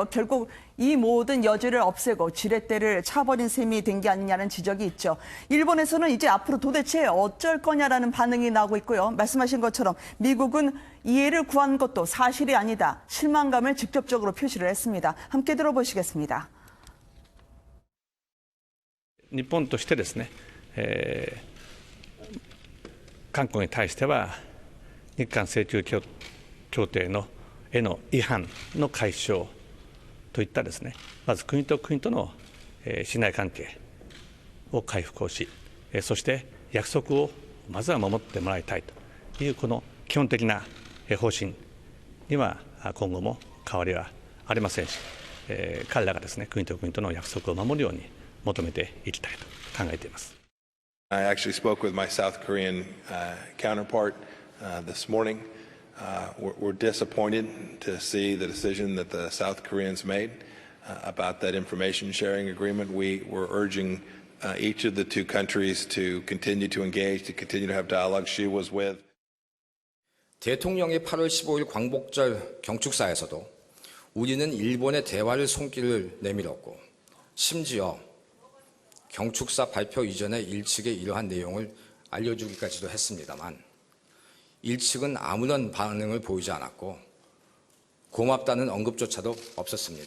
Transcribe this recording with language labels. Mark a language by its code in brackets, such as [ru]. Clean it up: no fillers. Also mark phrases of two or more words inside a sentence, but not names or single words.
[ko] 결국 이 모든 여지를 없애고 지렛대를 차버린 셈이 된 게 아니냐는 지적이 있죠. 일본에서는 이제 앞으로 도대체 어쩔 거냐라는 반응이 나오고 있고요. 말씀하신 것처럼 미국은 이해를 구한 것도 사실이 아니다. 실망감을 직접적으로 표시를 했습니다. 함께 들어보시겠습니다. [ja] 日本としてですね、韓国に対しては日韓請求協定のへの違反の解消といったですね、まず国と国との信頼関係を回復をし、そして約束をまずは守ってもらいたいというこの基本的な方針には今後も変わりはありませんし、彼らがですね国と国との約束を守るように求めていきたいと考えています。 [en] I actually spoke with my South Korean counterpart this morning. We're disappointed to see the decision that the South Koreans made about that information sharing agreement. We were urging each of the two countries to continue to engage, to continue to have dialogue. She was with. [ko] 대통령이 8월 15일 광복절 경축사에서도 우리는 일본의 대화를 손길을 내밀었고 심지어 경축사 발표 이전에 일측에 이러한 내용을 알려주기까지도 했습니다만 일측은 아무런 반응을 보이지 않았고 고맙다는 언급조차도 없었습니다.